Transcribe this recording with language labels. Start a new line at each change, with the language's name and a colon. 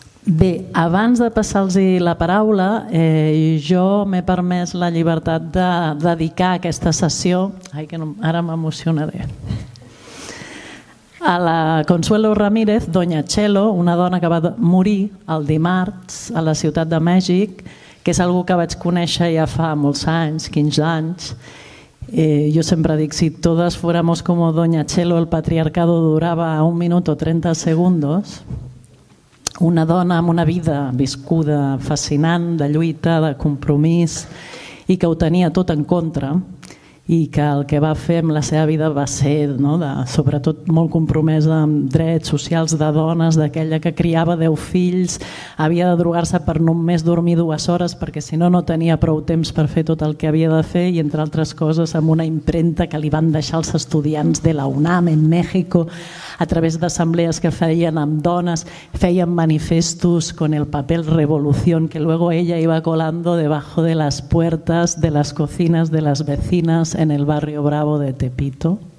Catalan: Bé, abans de passar-los la paraula, jo m'he permès la llibertat de dedicar aquesta sessió, ara m'emocionaré, a la Consuelo Ramírez, Doña Chelo, una dona que va morir el dimarts a la Ciutat de Mèxic, que és algú que vaig conèixer ja fa molts anys, 15 anys.
Spanish: Yo siempre digo, si todas fuéramos como Doña Chelo, el patriarcado duraba 1 minuto 30 segundos.
Catalan: Una dona amb una vida viscuda fascinant, de lluita, de compromís, i que ho tenia tot en contra, i que el que va fer amb la seva vida va ser sobretot molt compromesa amb drets socials de dones, d'aquella que criava 10 fills, havia de drogar-se per només dormir 2 hores perquè si no tenia prou temps per fer tot el que havia de fer, i entre altres coses amb una impremta que li van deixar els estudiants de la UNAM en México a través d'assemblees que feien amb dones, feien manifestos con el papel revolución que luego ella iba colando debajo de las puertas de las cocinas de las vecinas en el barrio Bravo de Tepito.